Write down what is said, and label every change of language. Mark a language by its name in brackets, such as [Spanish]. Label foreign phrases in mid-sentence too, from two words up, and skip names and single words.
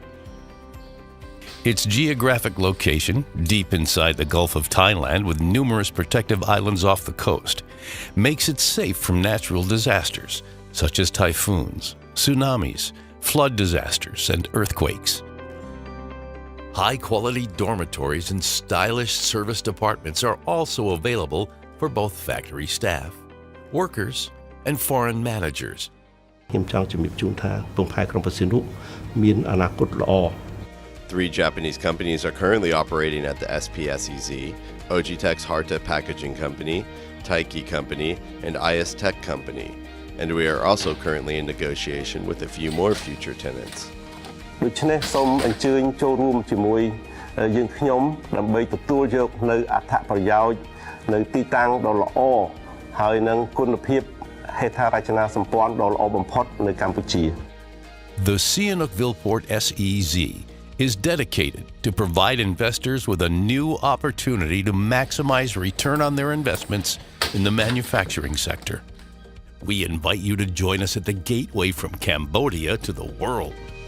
[English] Its geographic location, deep inside the Gulf of Thailand with numerous protective islands off the coast, makes it safe from natural disasters such as typhoons, tsunamis, flood disasters, and earthquakes. High-quality dormitories and stylish service departments are also available for both factory staff, workers, and foreign managers. [Khmer] ខ្ញុំចង់ជំរាបជូនថាពងផែក្រុងប្រសិនរុមានអនាគតល្អ [English] 3 Japanese companies are currently operating at the SPSEZ: Ogitex Harta Packaging Company, Taiki Company, and IS Tech Company. And we are also currently in negotiation with a few more future tenants. [Khmer] ដូច្នេះសូមអញ្ជើញចូលរួមជាមួយយើងខ្ញុំដើម្បីទទួលយកនៅអត្ថប្រយោជន៍នៅទីតាំងដ៏ល្អហើយនឹងគុណភាពហេដ្ឋារចនាសម្ព័ន្ធដ៏ល្អបំផុតនៅកម្ពុជា [English] The Sihanoukville Port SEZ is dedicated to provide investors with a new opportunity to maximize return on their investments in the manufacturing sector. We invite you to join us at the gateway from Cambodia to the world.